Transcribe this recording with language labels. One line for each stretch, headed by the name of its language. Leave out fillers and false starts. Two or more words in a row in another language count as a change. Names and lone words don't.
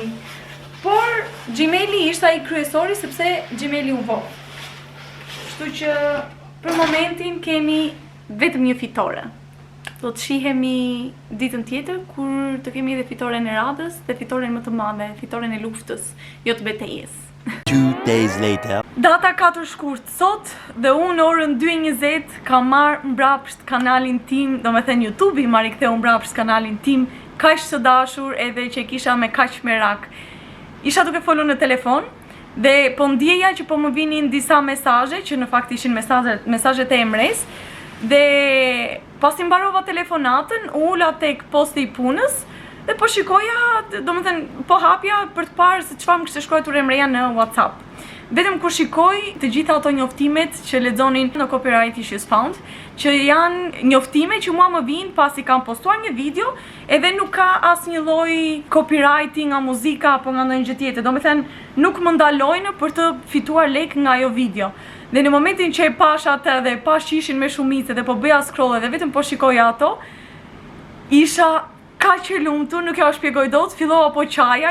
Albanian: Por Gmaili ishte ai kryesori sepse Gmaili u vo. Kështu që për momentin kemi vetëm një fitore. Do të shihemi ditën tjetër kur të kemi edhe fitoren e radhës dhe fitoren më të madhe, fitoren e luftës, jo të betejës.
English: 2 days later.
Albanian: Data 4 shkurt sot dhe unë orën 2:20 kam marrë mbrapsht kanalin tim, do me thënë YouTube i marrë i ktheu mbrapsht kanalin tim, kaq të dashur edhe që kisha me kaq merak. Isha duke folur në telefon dhe po ndjeja që po më vinin disa mesazhe që në fakt ishin mesazhet e Emres dhe pasi mbarova telefonatën, ula tek posti i punës dhe po shikoja, do më thënë, po hapja për të parë se çfarë më kishte shkruar Emreja në WhatsApp. Vetëm kur shikoj të gjitha ato njoftimet që lexonin në
English: copyright issues found,
Albanian: që janë njoftime që mua më vinë pasi kam postuar një video edhe nuk ka asnjë lloj copyrighti nga muzika apo nga ndonjë gjë tjetër. Do më thënë, nuk më ndalojnë për të fituar lek nga ajo video. Dhe në momentin që e pash atë dhe pash që ishin me shumicë dhe po bëja scroll dhe vetëm po shikoja ato, isha kaq e lumtur, nuk ja u shpjegoj dot, fillova po qaja.